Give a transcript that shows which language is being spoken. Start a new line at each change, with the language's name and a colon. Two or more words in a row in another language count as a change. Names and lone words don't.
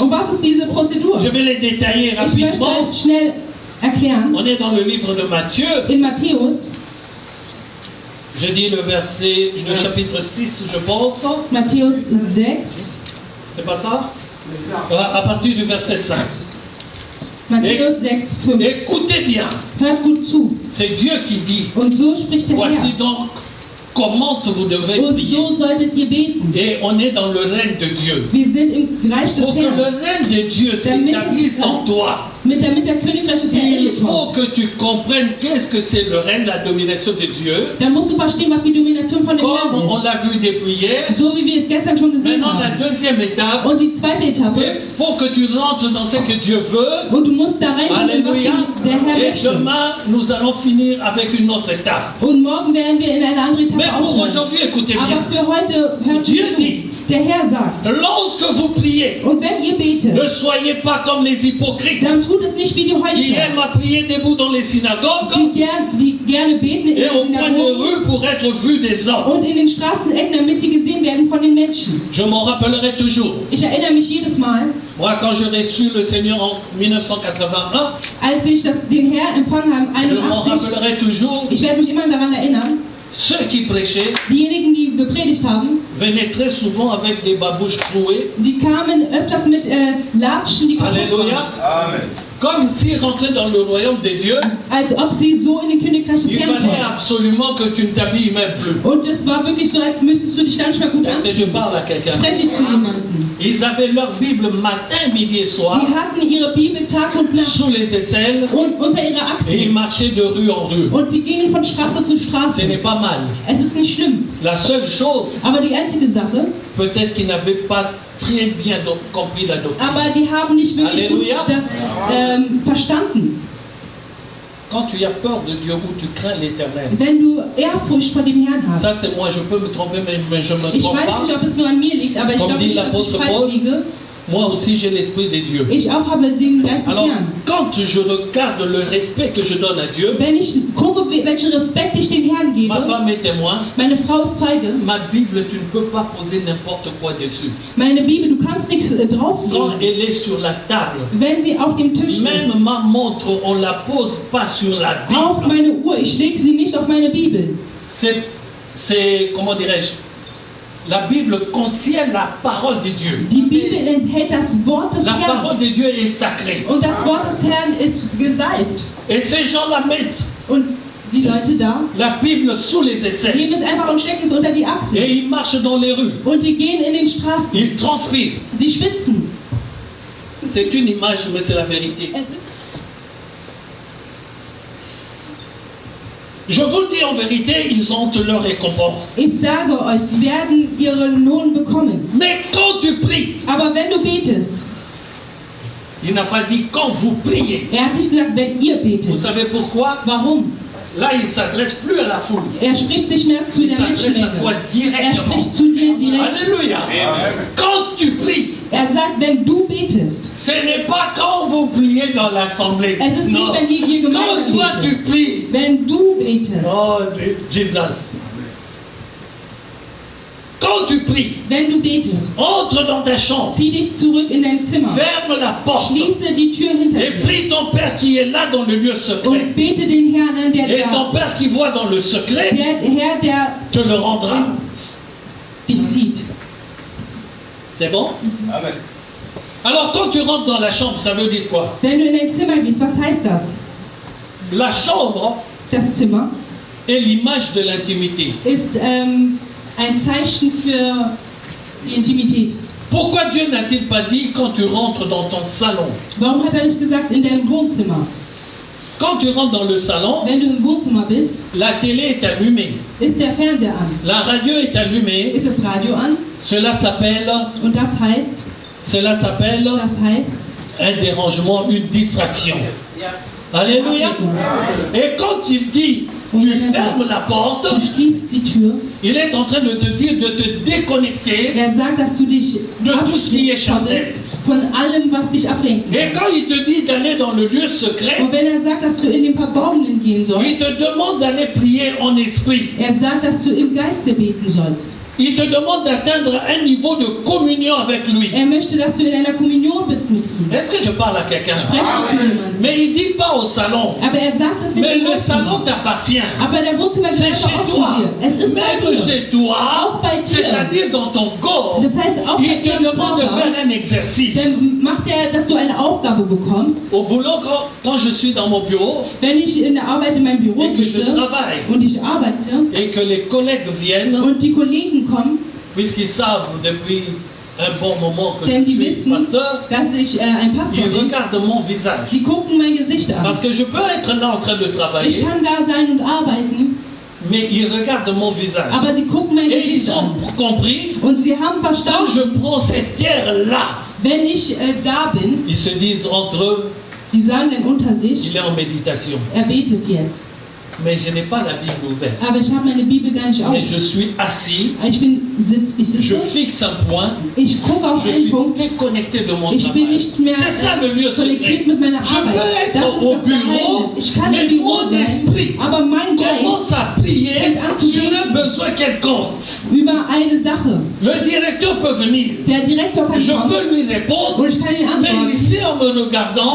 German: Und was ist diese Prozedur?
French: Je vais les détailler
German: Ich möchte
French: rapidement.
German: es schnell erklären.
French: On est dans le livre de Matthieu.
German: In Matthäus,
French: Je dis le verset, le chapitre 6, je pense.
German: Matthäus 6,
French: C'est pas ça? À partir du verset 5.
German: Matthäus 6, 5.
French: Écoutez bien.
German: Hört gut zu.
French: C'est Dieu qui dit.
German: Und so spricht der
French: Voici
German: Herr.
French: donc comment vous devez
German: Und
French: prier.
German: so solltet ihr beten.
French: Et on est dans le règne de Dieu.
German: Wir sind im Reich des
French: Pour que le
German: Herrn.
French: règne de Dieu s'établisse en toi,
German: Damit der Königreich des Herrn in
French: il
German: dir
French: faut
German: kommt.
French: que tu comprennes qu'est-ce que c'est le règne, la domination de Dieu.
German: Dann musst du verstehen, was die Domination von dem
French: Comme
German: Herrn
French: on
German: ist.
French: l'a vu depuis hier.
German: So wie wir es gestern schon gesehen
French: Maintenant, la
German: haben.
French: deuxième étape,
German: Und die zweite
French: il
German: Etappe.
French: faut que tu rentres dans ce que Dieu veut.
German: Und du musst da reingehen, was
French: Alléluia.
German: der Herr
French: Et
German: möchte.
French: demain, nous allons finir avec une autre étape.
German: Und morgen werden wir in eine andere
French: Mais
German: Etappe
French: pour
German: aufhören.
French: aujourd'hui, écoutez
German: Aber
French: bien.
German: für heute hört
French: Dieu
German: zu.
French: dit,
German: Der Herr sagt,
French: lorsque vous priez,
German: und wenn ihr betet,
French: ne soyez pas comme les hypocrites
German: dann tut es nicht wie die
French: qui
German: Heuchler,
French: aiment à prier debout dans les synagogues
German: die gerne beten in
French: et
German: den
French: au coin de
German: Synagogen
French: rue pour être vus des hommes.
German: und in den Straßenecken, damit sie gesehen werden von den Menschen.
French: Je m'en rappellerai toujours.
German: Ich erinnere mich jedes Mal,
French: Moi, quand j'ai reçu le Seigneur en 1981,
German: als ich den Herrn empfangen habe,
French: je m'en
German: 81,
French: rappellerai toujours.
German: ich werde mich immer daran erinnern,
French: Ceux qui prêchaient
German: diejenigen, die gepredigt haben,
French: venaient très souvent avec des babouches clouées,
German: die kamen öfters mit Latschen, die kaputt
French: Alléluia,
German: waren.
French: comme s'ils rentraient dans le royaume des dieux.
German: Als ob sie so in den Königreich des
French: Il
German: Herrn
French: fallait
German: kommen.
French: absolument que tu ne t'habilles même plus.
German: Und es war wirklich so, als müsstest du dich gar nicht mehr gut
French: Est-ce que je
German: anziehen.
French: parle à quelqu'un?
German: Spreche ich zu jemandem.
French: Ils avaient leur Bible matin, midi et soir,
German: Die hatten ihre Bibel Tag und Nacht
French: sous les aisselles,
German: und unter ihrer
French: et ils
German: Achsel.
French: marchaient de rue en rue.
German: Und die gingen von Straße zu
French: Ce
German: Straße.
French: n'est pas mal.
German: Es ist nicht schlimm.
French: La seule chose,
German: Aber die einzige Sache,
French: peut-être qu'ils n'avaient pas très bien compris la doctrine.
German: aber die haben nicht wirklich gut Halleluja. das verstanden.
French: Quand tu as peur de Dieu ou tu crains l'éternel,
German: Wenn du Ehrfurcht vor dem Herrn hast.
French: ça c'est moi, je peux me tromper, mais je ne me
German: Ich
French: trompe
German: weiß
French: pas.
German: nicht, ob es nur an mir liegt, aber ich
French: Comme
German: glaube
French: dit
German: nicht, dass ich
French: l'apôtre
German: falsch
French: Paul.
German: liege.
French: Moi aussi j'ai l'esprit de Dieu.
German: Ich auch habe den Geist des
French: Alors,
German: Herrn.
French: quand je regarde le respect que je donne à Dieu,
German: Wenn ich gucke, welchen Respekt ich dem Herrn
French: ma
German: gebe,
French: femme est témoin,
German: meine Frau ist Zeuge,
French: ma Bible, tu ne peux pas poser n'importe quoi dessus.
German: meine Bibel, du kannst nichts
French: Quand
German: drauflegen.
French: elle est sur la table,
German: Wenn sie auf dem Tisch
French: même
German: ist,
French: ma montre, on ne la pose pas sur la
German: auch
French: Bible.
German: meine Uhr, ich lege sie nicht auf meine Bibel.
French: C'est, comment dirais-je, la Bible contient la parole de Dieu.
German: Die Bibel enthält das Wort des
French: La parole
German: Herrn.
French: de Dieu est sacrée.
German: Und das Wort des Herrn ist gesalbt.
French: Et ces gens la mettent,
German: Und die Leute da
French: la Bible sous les aisselles.
German: nehmen es einfach und stecken es unter die Achsel.
French: Et ils marchent dans les rues.
German: Und die gehen in den Straßen.
French: Ils transpirent.
German: Sie schwitzen.
French: C'est une image, mais c'est la vérité.
German: Es ist
French: Je vous le dis en vérité, ils ont leur récompense.
German: Ich sage euch, sie werden ihren Lohn bekommen.
French: Mais quand tu pries,
German: Aber wenn du betest,
French: Il n'a pas dit quand vous priez.
German: Er hat nicht gesagt, wenn ihr betet.
French: Vous savez pourquoi?
German: Warum?
French: Là, il ne s'adresse plus à la foule.
German: Er spricht nicht mehr zu
French: Il
German: der
French: s'adresse à toi
German: Menschenmenge. Er
French: directement.
German: spricht zu dir direkt.
French: Alléluia. Quand tu pries,
German: Er sagt, wenn du betest.
French: ce n'est pas quand vous priez dans l'assemblée.
German: Es ist
French: Non.
German: nicht, wenn ihr hier
French: Quand
German: Gemeinde
French: toi tu
German: betet.
French: pries.
German: Wenn du betest.
French: Oh, Jesus. Quand tu pries,
German: Wenn du betest.
French: entre dans ta chambre,
German: Zieh dich zurück in dein Zimmer.
French: ferme la porte
German: Schließe die Tür hinter
French: et
German: dir.
French: prie ton Père qui est là dans le lieu secret.
German: Und bete den Herrn an, der
French: Et ton
German: da
French: Père qui voit dans le secret
German: der Herr, der
French: te le rendra.
German: dich sieht.
French: C'est bon? Amen. Alors quand tu rentres dans la chambre, ça veut dire quoi?
German: Wenn du in dein Zimmer gehst, was heißt das?
French: La chambre
German: Das Zimmer
French: est l'image de l'intimité.
German: ist ein Zeichen für die Intimität.
French: Pourquoi Dieu n'a-t-il pas dit quand tu rentres dans ton salon?
German: Warum hat er nicht gesagt in deinem Wohnzimmer?
French: Quand tu rentres dans le salon,
German: Wenn du im Wohnzimmer bist,
French: la télé est allumée,
German: ist der Fernseher an.
French: la radio est allumée.
German: Ist das Radio an?
French: Cela s'appelle
German: Und das heißt
French: un dérangement, une distraction. Alléluia. Et quand il dit tu fermes la porte,
German: du schließt die Tür.
French: il est en train de te dire de te déconnecter
German: Er sagt, dass du dich
French: de tout ce qui est charnel.
German: von allem, was dich ablenken
French: Et quand il te dit d'aller dans le lieu secret,
German: Und wenn er sagt, dass du in den Verborgenen gehen
French: il
German: sollst,
French: te demande d'aller prier en esprit.
German: er sagt, dass du im Geiste beten sollst.
French: Il te demande d'atteindre un niveau de communion avec lui.
German: Er möchte, dass du in einer Kommunion bist mit ihm.
French: Est-ce que je parle à quelqu'un?
German: Spreche ich zu jemandem.
French: Mais il ne dit pas au salon.
German: Aber er sagt es nicht
French: Mais
German: im
French: le
German: Wohnzimmer.
French: salon t'appartient.
German: Aber der Wohnzimmer
French: C'est
German: gehört
French: chez
German: auch
French: toi.
German: zu dir. Es ist bei
French: Même
German: dir.
French: chez toi,
German: Auch bei dir.
French: c'est-à-dire dans ton corps,
German: Das heißt, auch bei
French: il te
German: deinem
French: demande de
German: Körper,
French: faire un exercice.
German: dann macht er, dass du eine Aufgabe bekommst.
French: Au boulot, quand je suis dans mon bureau
German: Wenn ich in der Arbeit in meinem Büro
French: et que je
German: sitze
French: travaille
German: und ich arbeite
French: et que les collègues viennent,
German: und die Kollegen kommen,
French: puisqu'ils savent depuis un bon moment que
German: denn
French: je
German: die
French: suis
German: wissen,
French: pasteur,
German: dass ich ein Pastor
French: ils
German: bin,
French: regardent mon visage.
German: die gucken mein Gesicht an.
French: Parce que je peux être là en train de
German: Ich
French: travailler,
German: kann da sein und arbeiten,
French: mais ils regardent mon visage.
German: aber sie gucken mein
French: Et
German: Gesicht
French: ils ont
German: an.
French: compris,
German: Und sie haben
French: quand
German: verstanden,
French: je prends cette terre-là,
German: wenn ich da bin,
French: ils se disent entre eux,
German: die sagen dann unter sich,
French: il est en méditation.
German: er betet jetzt.
French: Mais je n'ai pas la Bible ouverte.
German: Aber ich habe meine Bibel gar nicht auf.
French: Mais je suis assis,
German: Ich
French: je
German: sitze,
French: fixe un point,
German: ich gucke auf
French: je
German: einen
French: suis
German: Punkt,
French: déconnecté de mon
German: ich bin
French: travail.
German: nicht mehr
French: C'est ça le lieu
German: konnektiert
French: secret.
German: mit meiner
French: Je peux
German: Arbeit. Das
French: être
German: ist
French: au
German: das
French: bureau,
German: Geheimnis. Ich kann
French: mais
German: im Büro
French: mon
German: sein,
French: esprit
German: aber mein Geist
French: commence à prier
German: fängt an zu
French: sur un
German: beten
French: besoin quelconque.
German: über eine Sache.
French: Le directeur peut venir.
German: Der Direktor kann
French: Je
German: kommen
French: peux lui répondre,
German: und ich kann ihn
French: mais
German: antworten.
French: ici en me regardant,